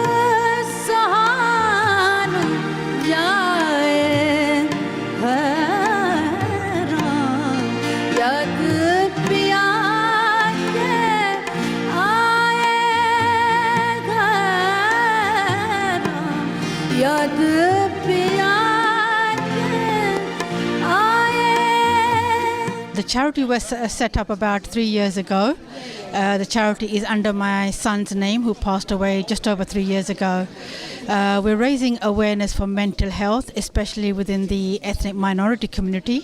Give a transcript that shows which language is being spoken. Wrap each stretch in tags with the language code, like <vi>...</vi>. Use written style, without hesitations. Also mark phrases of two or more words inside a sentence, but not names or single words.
<hi>सहान जाए हर याद पिया के आए घर याद पिया के आए.</hi> <en>The charity was set up about 3 years ago The charity is under my son's name, who passed away just over 3 years ago. We're raising awareness for mental health, especially within the ethnic minority community.</en>